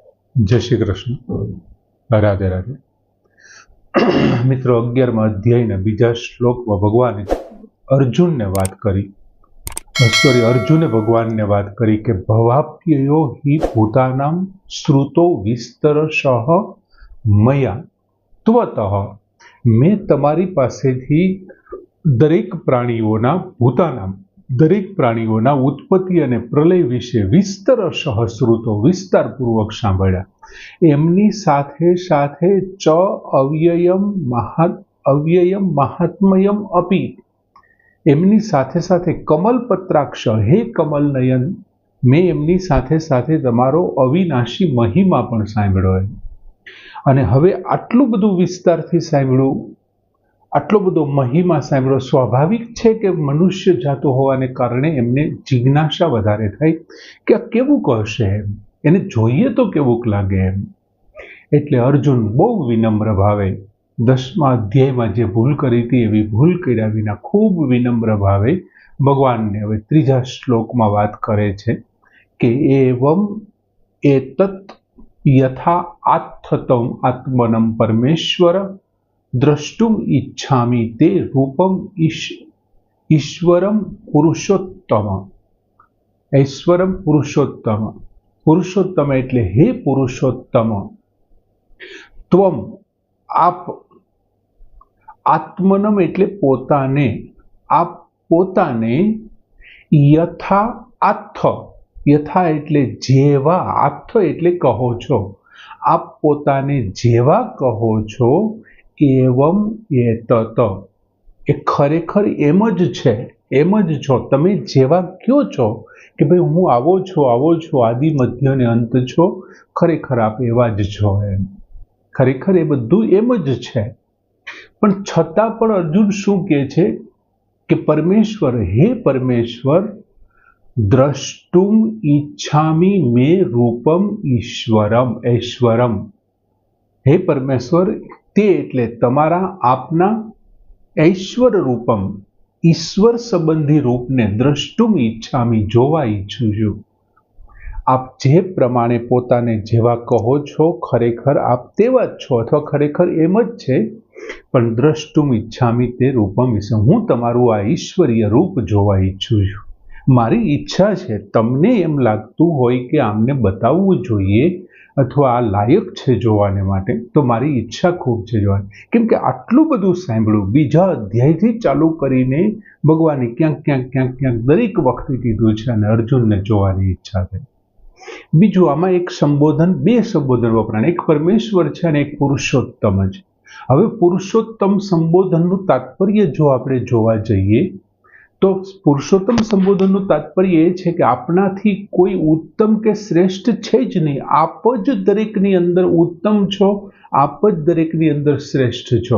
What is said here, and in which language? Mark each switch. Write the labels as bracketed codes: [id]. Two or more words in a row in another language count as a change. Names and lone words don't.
[gu] જય શ્રી કૃષ્ણ। રાધે રાધે। મિત્રો, 11મા અધ્યાયના બીજા શ્લોકમાં ભગવાને અર્જુનને વાત કરી, અર્જુને ભગવાનને વાત કરી કે [sa] भवाप्ययो हि भूतानां श्रुतो विस्तरशः मया त्वतः। [gu] મેં તમારી પાસેથી દરેક પ્રાણીઓના ભૂતાનાં દરેક પ્રાણીઓના ઉત્પત્તિ અને પ્રલય વિષે [sa] विस्तरशः श्रुतो [gu] વિસ્તારપૂર્વક સાંભળ્યા। એમની સાથે સાથે [sa] च अव्ययम महात्म्यम अपि, [gu] એમની સાથે સાથે કમલપત્રાક્ષ હે કમલ નયન, મેં એમની સાથે સાથે તમારો અવિનાશી મહિમા પણ સાંભળ્યો અને હવે આટલું બધું વિસ્તારથી સાંભળ્યું, આટલો બધો મહિમા સાંભળ્યો। સ્વાભાવિક છે કે મનુષ્ય જાતો હોવાને કારણે એમને જિજ્ઞાસા વધારે થાય કે આ કેવું હશે, એને જોઈએ તો કેવું લાગે એમ। એટલે અર્જુન બહુ વિનમ્ર ભાવે 10મા અધ્યાયમાં જે ભૂલ કરી હતી એવી ભૂલ કર્યા વિના ખૂબ વિનમ્ર ભાવે ભગવાનને હવે 3જા શ્લોકમાં વાત કરે છે કે [sa] एवं एतत् यथा आत्थतम आत्मनं परमेश्वर द्रष्टुम इच्छामि ते रूपम ईश्वरम पुरुषोत्तम। ईश्वरम पुरुषोत्तम, [gu] પુરુષોત્તમ એટલે હે પુરુષોત્તમ, ત્વમ આપ, આત્મનમ એટલે પોતાને, આપ પોતાને [sa] यथा आत्थ, [gu] યથા એટલે જેવા, આત્થ એટલે કહો છો, આપ પોતાને જેવા કહો છો [sa] एवं एतत, [gu] એ ખરેખર એમ જ છે, એમ જ છો। તમે જેવા ક્યો છો કિ ભાઈ હૂં આવો છો, આદિ મધ્ય ને અંત છો, ખરેખર આપ એવા જ છો એમ, ખરેખર એ બધું એમ જ છે। પણ છતાં પણ અર્જુન શું કહે છે કિ પરમેશ્વર, હે પરમેશ્વર, [sa] द्रष्टुम इच्छामि मे रूपम ईश्वरम, ऐश्वरम, [gu] હે પરમેશ્વર, તે એટલે તમારા આપના [sa] ऐश्वर रूपम, [gu] ઈશ્વર સંબંધી રૂપ ને [sa] द्रष्टुम इच्छामि, [gu] જોવા ઇચ્છું છું। આપ જે પ્રમાણે પોતાને જેવા કહો છો ખરેખર આપ તેવા જ છો, અથવા ખરેખર એમ જ છે, પણ [sa] द्रष्टुम इच्छामि ते रूपम ईश्वर, [gu] હૂં તમારું આ ઈશ્વરીય રૂપ જોવા ઇચ્છું છું। મારી ઇચ્છા છે તમને એમ લાગતું હોય કે આમને બતાવવું જોઈએ અથવા આ લાયક છે જોવાને માટે, તો મારી ઇચ્છા ખૂબ છે જોવાની, કેમ કે આટલું બધું સાંભળ્યું। બીજા અધ્યાયથી ચાલૂ કરીને ભગવાને ક્યાંક દરેક વખતે કીધું છે અને અર્જુનને જોવાની ઇચ્છા થઈ। બીજું આમાં એક સંબોધન, બે સંબોધન વપરાય, એક પરમેશ્વર છે અને એક પુરુષોત્તમ છે। હવે પુરુષોત્તમ સંબોધનનું તાત્પર્ય જો આપણે જોવા જઈએ તો પુરુષોત્તમ સંબોધનનું તાત્પર્ય એ છે કે આપનાથી કોઈ ઉત્તમ કે શ્રેષ્ઠ છે જ નહીં, આપ જ દરેકની અંદર ઉત્તમ છો, આપ જ દરેકની અંદર શ્રેષ્ઠ છો।